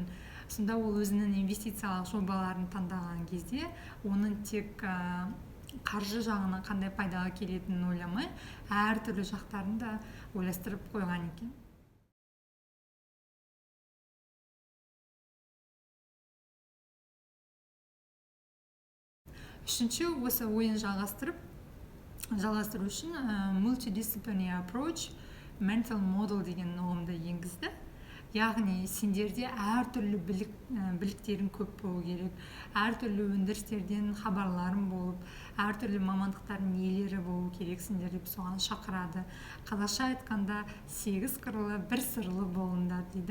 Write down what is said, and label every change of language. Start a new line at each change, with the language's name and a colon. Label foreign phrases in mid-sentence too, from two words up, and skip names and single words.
Kazakh: Сонда ол өзінің инвестициялық жобаларын таңдаған кезде оның тек қаржы жағынан қандай пайдаға келетінін ойламай, әртүрлі жақтарын да ойластырып қойған екен. Үшінші, осы ойын жалғастыру үшін
English: multidisciplinary approach, mental model
Kazakh: деген ұғымды енгізді. Яғни сендерде әртүрлі біліктерің көп болу керек, әртүрлі өндірістерден хабарларың болып, әртүрлі мамандықтардың иелері болу керексіңдер деп соған шақырады. Қазақша айтқанда 8 қырлы, 1 сырлы болыңдар дейді.